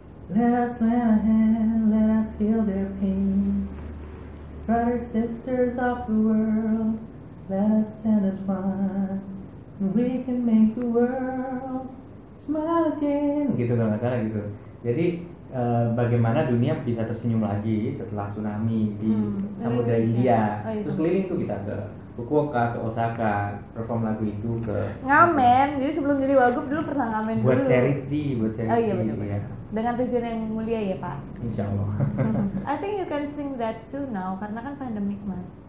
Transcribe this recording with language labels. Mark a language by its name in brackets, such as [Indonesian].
[English] Let us lend a hand, let us feel their pain. Brothers, sisters of the world, let us stand as one. We can make the world smile again. [Indonesian] Gitu kalau nggak salah gitu. Jadi bagaimana dunia bisa tersenyum lagi setelah tsunami di Samudra India. Terus keliling tuh kita ke Fukuoka, ke Osaka, perform lagu itu ke ngamen. Jadi sebelum jadi wagub dulu pernah ngamen buat dulu. [English] charity. [Indonesian] Oh iya benar. Ya. Dengan tujuan yang mulia ya Pak. Insya Allah. [English] I think you can sing that too now [Indonesian] karena kan pandemic Mas.